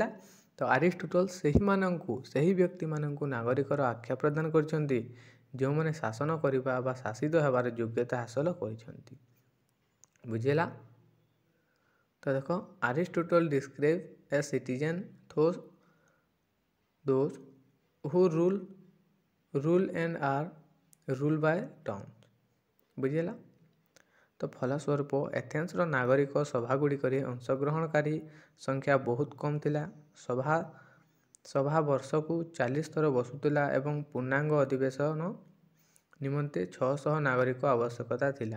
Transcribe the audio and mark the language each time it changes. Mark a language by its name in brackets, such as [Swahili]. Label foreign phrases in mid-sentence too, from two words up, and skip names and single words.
[Odia] ତ ଆରିଷ୍ଟୋଟଲ ସେହି ବ୍ୟକ୍ତିମାନଙ୍କୁ ନାଗରିକର ଆଖ୍ୟା ପ୍ରଦାନ କରିଛନ୍ତି ଯେଉଁମାନେ ଶାସନ କରିବା ବା ଶାସିତ ହେବାର ଯୋଗ୍ୟତା ହାସଲ କରିଛନ୍ତି। ବୁଝିଲା? ତ ଦେଖ, [English] ଆରିଷ୍ଟୋଟଲ describe a citizen those who rule and are ruled by terms। [Odia] ବୁଝିଲା? ତ ଫଳସ୍ୱରୂପ ଏଥେନ୍ସର ନାଗରିକ ସଭାଗୁଡ଼ିକରେ ଅଂଶଗ୍ରହଣକାରୀ ସଂଖ୍ୟା ବହୁତ କମ୍ ଥିଲା। ସଭା ବର୍ଷକୁ 40 ଥର ବସୁଥିଲା ଏବଂ ପୂର୍ଣ୍ଣାଙ୍ଗ ଅଧିବେଶନ ନିମନ୍ତେ 600 ନାଗରିକ ଆବଶ୍ୟକତା ଥିଲା।